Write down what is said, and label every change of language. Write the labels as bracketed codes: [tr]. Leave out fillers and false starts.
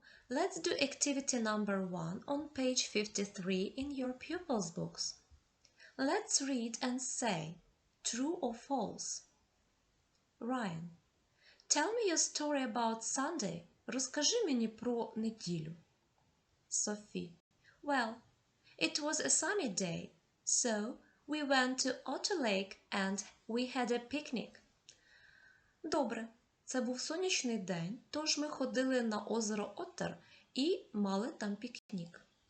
[en] Let's do activity number 1 on page 53 in your pupils' books. Let's read and say true or false. Ryan, tell me your story about Sunday. [uk] Розкажи мені про неділю. [en] Sophie, well, it was a sunny day, so we went to Otter Lake and we had a picnic. [uk] Добре. Це був сонячний день, тож ми ходили на озеро Оттер і мали там пікнік.